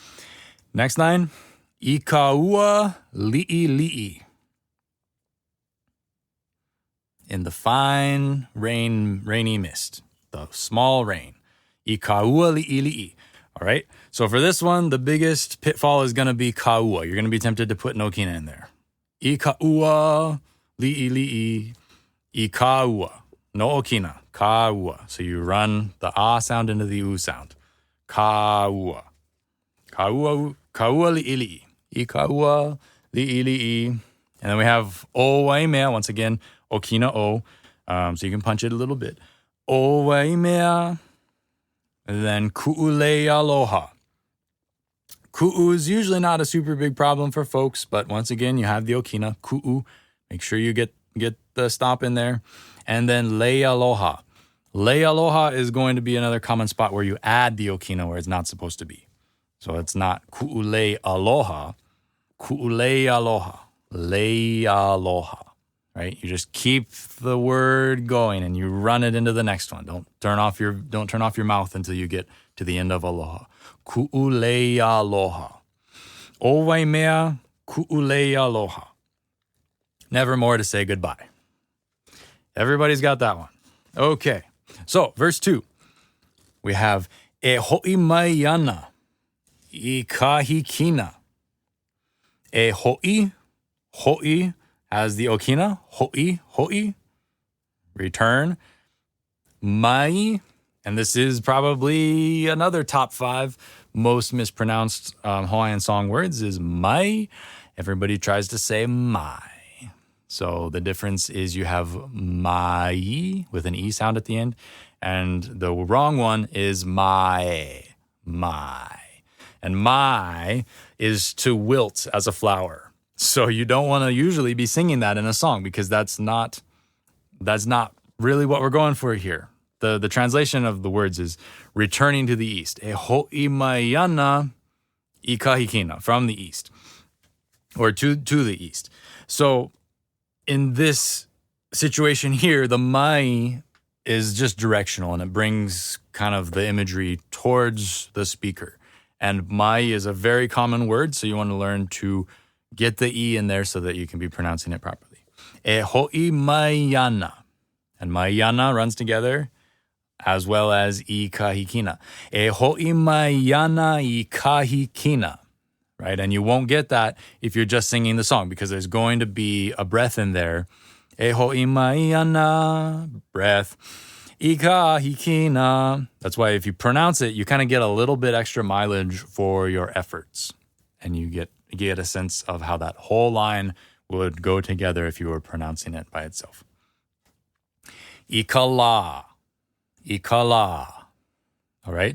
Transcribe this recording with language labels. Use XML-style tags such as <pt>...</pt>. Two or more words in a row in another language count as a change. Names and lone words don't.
<en>Next line,</en> <haw>ikaua li'i.</haw> <en>In the fine rainy mist, the small rain.</en> <haw>Ikaua li'i.</haw> <en>All right? So for this one, the biggest pitfall is going to be kaua. You're going to be tempted to put no okina in there.</en> <haw>Ikaua li'i. Ikaua.</haw> <en>No okina. Kaua. So you run the A sound into the U sound.</en> <haw>Kaua. Kaua li'i. Ikaua li'i.</haw> <en>And then we have</en> <haw>o waimea.</haw> <en>Once again, okina o. So you can punch it a little bit.</en> <haw>O waimea.</haw> <en>And then</en> <haw>ku'ulei aloha.</haw> <en>Ku'u is usually not a super big problem for folks, but once again, you have the okina, ku'u. Make sure you get the stop in there. And then</en> <haw>lei aloha. Lei aloha is going to be another common spot where you add the okina where it's not supposed to be.</haw> <en>So it's not</en> <haw>ku'ulei aloha. Ku'ulei aloha. Lei aloha.</haw> <en>Right? You just keep the word going and you run it into the next one. Don't turn off your mouth until you get to the end of aloha.</en> <haw>Ku'ulei aloha. O waimea ku'ulei aloha.</haw> <en>Never more to say goodbye. Everybody's got that one. Okay. So, verse 2. We have</en> <haw>e ho'i mai ana I kahikina. E ho'i</haw> <en>has the okina, ho'i, return. Mai, and this is probably another top 5 most mispronounced Hawaiian song words is mai. Everybody tries to say mai. So the difference is you have mai with an E sound at the end, and the wrong one is mai. And mai is to wilt as a flower. So you don't want to usually be singing that in a song because that's not really what we're going for here. The translation of the words is returning to the east.</en> <haw>E ho'i mai ana I kahikina,</haw> <en>from the east. Or to the east. So in this situation here, the mai is just directional and it brings kind of the imagery towards the speaker. And mai is a very common word, so you want to learn to get the E in there so that you can be pronouncing it properly.</en> <haw>E ho'i mai ana.</haw> <en>And</en> <haw>mai ana</haw> <en>runs together as well as</en> <haw>I kahikina. E ho'i mai ana I kahikina.</haw> <en>Right? And you won't get that if you're just singing the song because there's going to be a breath in there.</en> <haw>E ho'i mai ana,</haw> <en>breath.</en> <haw>I kahikina.</haw> <en>That's why if you pronounce it, you kind of get a little bit extra mileage for your efforts. And you get a sense of how that whole line would go together if you were pronouncing it by itself. Ikala. All right?</en>